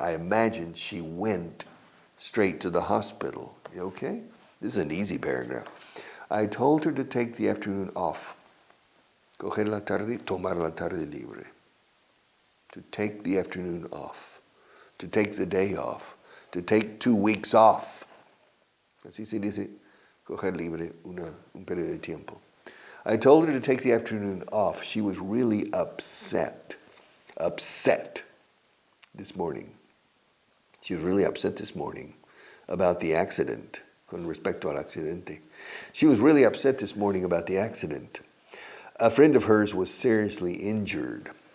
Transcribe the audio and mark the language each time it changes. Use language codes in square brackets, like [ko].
[en] I imagine she went straight to the hospital. Okay? This is an easy paragraph. I told her to take the afternoon off. [es] Coger la tarde, tomar la tarde libre. [en] To take the afternoon off. To take the day off. To take 2 weeks off. [es] Así se dice, coger libre un periodo de tiempo. [en] I told her to take the afternoon off. She was really upset this morning. She was really upset this morning about the accident, [es] con respecto al accidente. [en] She was really upset this morning about the accident. A friend of hers was seriously injured.